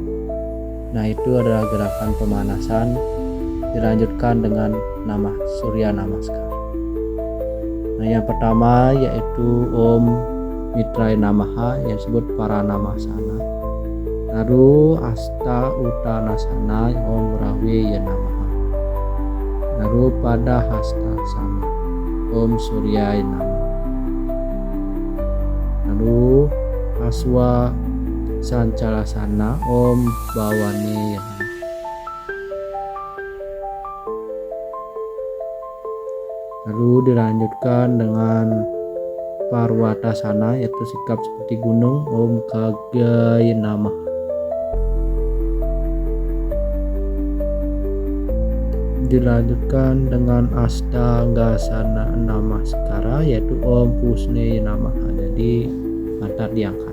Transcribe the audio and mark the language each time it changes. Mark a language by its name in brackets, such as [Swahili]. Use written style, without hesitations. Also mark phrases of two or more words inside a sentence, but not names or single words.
[Indonesian] Nah, itu adalah gerakan pemanasan. Dilanjutkan dengan nama Surya Namaskar. Nah, yang pertama yaitu [Sanskrit] Om Mitra Namaha [Indonesian] yang disebut Paranamasana. Lalu Asta Uttanasana [Sanskrit] Om Rawe Namaha. [Indonesian] Lalu pada Hastasana [Sanskrit] Om Surya Namaha. [Indonesian] Lalu Aswa Sancalasana [Sanskrit] Om Bhawane Namaha. [Indonesian] Lalu dilanjutkan dengan Parwatasana yaitu sikap seperti gunung [Sanskrit] Om Kagaya Namaha. [Indonesian] Dilanjutkan dengan Astanggasana Namaskara yaitu [Sanskrit] Om Pusne Namaha, [Indonesian] jadi pantat diangkat.